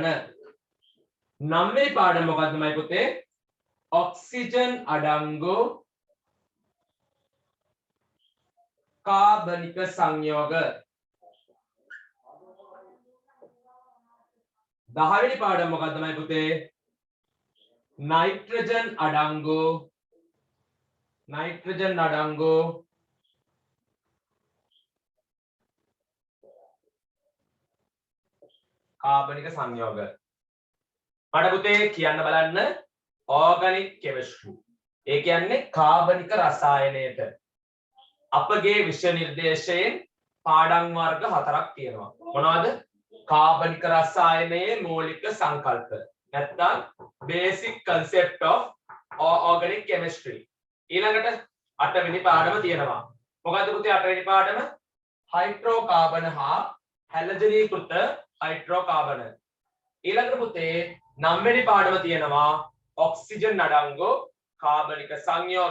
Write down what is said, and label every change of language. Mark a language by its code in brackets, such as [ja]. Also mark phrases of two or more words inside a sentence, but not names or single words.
[si] 9 වෙනි පාඩම මොකද්ද මයි පුතේ? ඔක්සිජන් අඩංගු කාබනික සංයෝග. 10 වෙනි පාඩම මොකද්ද මයි පුතේ? නයිට්‍රජන් අඩංගු කාබනික සංයෝග. මට පුතේ කියන්න බලන්න [en] organic chemistry. [si] ඒ කියන්නේ කාබනික රසායනයට අපගේ විෂය නිර්දේශයෙන් පාඩම් වර්ග 4ක් තියෙනවා. මොනවද? කාබනික රසායනයේ මූලික සංකල්ප නැත්නම් [en] basic concept of organic chemistry. [si] ඊළඟට 8 වෙනි පාඩම තියෙනවා. මොකද්ද පුතේ 8 වෙනි පාඩම? හයිඩ්‍රෝකාබන හා හැලජනීකృత හයිඩ්‍රෝකාබන. ඊළඟට පුතේ 9 වෙනි පාඩම තියෙනවා ඔක්සිජන් අඩංගු කාබනික සංයෝග.